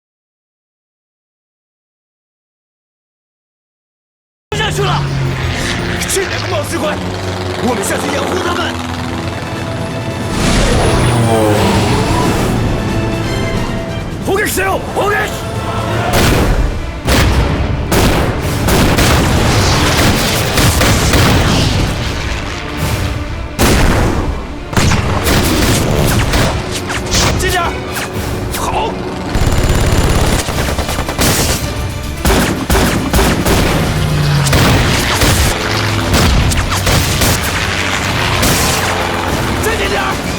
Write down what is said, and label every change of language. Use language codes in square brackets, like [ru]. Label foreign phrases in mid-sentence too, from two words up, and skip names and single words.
[zh] 下去了！这两个冒失鬼，我们下去掩护他们。 [ja] 砲撃せよ！砲撃！ [zh] 近点！好。再近点！